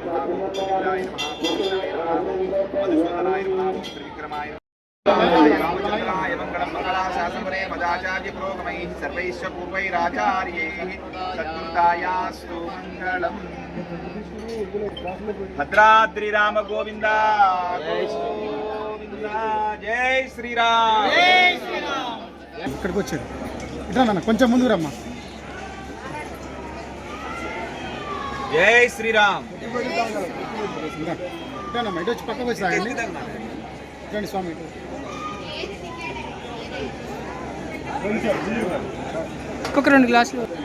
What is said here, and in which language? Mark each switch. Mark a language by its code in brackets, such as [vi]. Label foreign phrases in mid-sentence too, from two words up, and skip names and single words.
[sa] महाभूतविलाय महाभूषणाय मधुसूदनाय महाभूत्रिविक्रमाय रामचंद्राय मंगलम मंगलाशासनपरे मदाचार्य पुरोगमैः सर्वैश्च पूर्वैराचार्यैः सत्कृतायास्तु मंगलम्। भद्राद्रि राम गोविंद गोविंद जय श्रीराम जय श्रीराम। [te] ఇక్కడికి వచ్చారు ఇట్లా నాన్న కొంచెం ముందుకు రమ్మా. [sa] जय श्री राम। [te] ఇట్లా ఇటు వచ్చి పక్కకు వచ్చి రాయండి. రండి స్వామి. ఒక్కొక్క 2 గ్లాసులు